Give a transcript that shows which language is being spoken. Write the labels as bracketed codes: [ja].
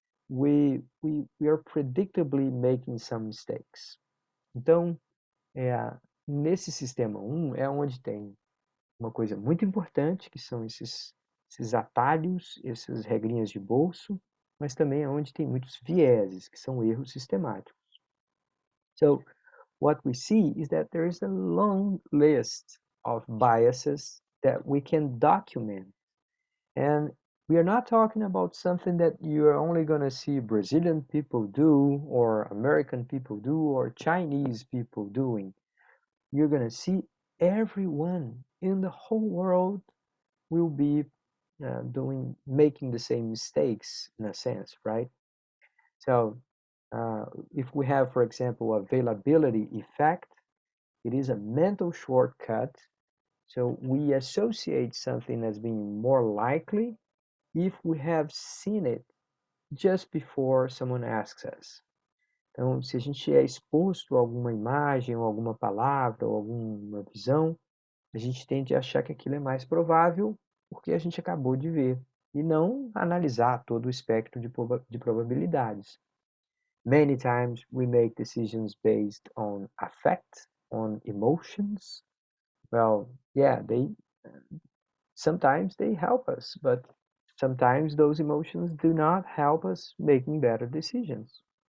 [en] We are predictably making some mistakes. [pt] Então, nesse sistema 1 é onde tem uma coisa muito importante, que são esses atalhos, essas regrinhas de bolso, mas também é onde tem muitos vieses, que são erros sistemáticos. [en] So, what we see is that there is a long list of biases that we can document. And we are not talking about something that you are only going to see Brazilian people do, or American people do, or Chinese people doing. You're going to see everyone in the whole world will be making the same mistakes in a sense, right? So if we have, for example, availability effect, it is a mental shortcut. So we associate something as being more likely if we have seen it just before someone asks us. [pt] Então, se a gente é exposto a alguma imagem, ou alguma palavra, ou alguma visão, a gente tende a achar que aquilo é mais provável porque a gente acabou de ver, e não analisar todo o espectro de probabilidades. [en] Many times we make decisions based on affect, on emotions. Well, yeah, sometimes they help us, but sometimes those emotions do not help us making better decisions.